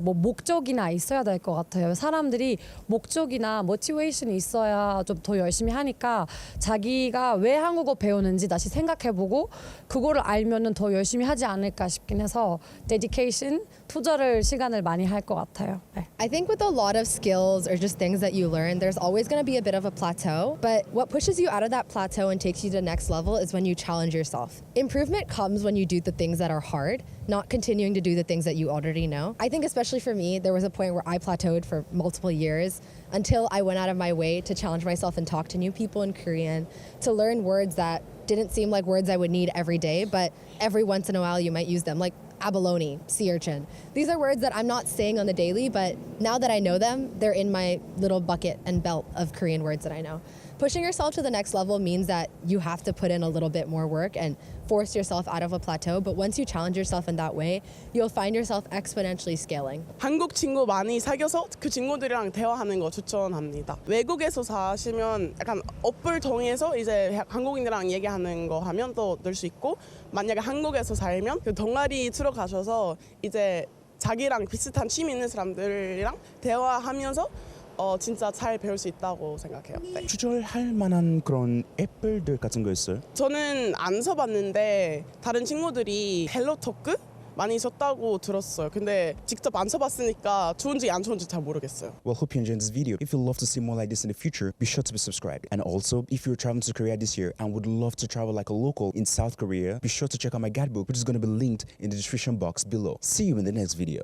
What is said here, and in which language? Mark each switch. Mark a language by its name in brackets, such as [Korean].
[Korean] 뭐 목적이나 있어야 될 것 같아요. 사람들이 목적이나 모티베이션이 있어야 좀 더 열심히 하니까 자기가 왜 한국어 배우는지 다시 생각해보고 그거를 알면은 더 열심히 하지 않을까 싶긴 해서 데디케이션, 투자를 시간을 많이 할 것 같아요. 네. [English] I think with a lot of skills or just things that you learn, there's always going to be a bit of a plateau. But what pushes you out of that plateau and takes you to the next level is when you challenge yourself. Improvement comes when you do the things that are hard, not continuing to do the things that you already know. I think especially for me, there was a point where I plateaued for multiple years until I went out of my way to challenge myself and talk to new people in Korean, to learn words that didn't seem like words I would need every day, but every once in a while you might use them, like abalone, sea urchin. These are words that I'm not saying on the daily, but now that I know them, they're in my little bucket and belt of Korean words that I know. Pushing yourself to the next level means that you have to put in a little bit more work and force yourself out of a plateau. But once you challenge yourself in that way, you'll find yourself exponentially scaling. [Korean] 한국 친구 많이 사귀어서 그 친구들이랑 대화하는 거 추천합니다. 외국에서 사시면 약간 어플 통해서 이제 한국인들이랑 얘기하는 거 하면 또 늘 수 있고, 만약에 한국에서 살면 그 동아리 들어가셔서 이제 자기랑 비슷한 취미 있는 사람들이랑 대화하면서 진짜 잘 배울 수 있다고 생각해요. 네. 추천할 만한 그런 앱들 같은 거 있어요? 저는 안 써봤는데 다른 친구들이 헬로토크 많이 썼다고 들었어요. 근데 직접 안 써봤으니까 좋은지 안 좋은지 잘 모르겠어요. [English] Well, hope you enjoyed this video. If you love to see more like this in the future, be sure to be subscribed. And also, if you're traveling to Korea this year and would love to travel like a local in South Korea, be sure to check out my guidebook, which is going to be linked in the description box below. See you in the next video.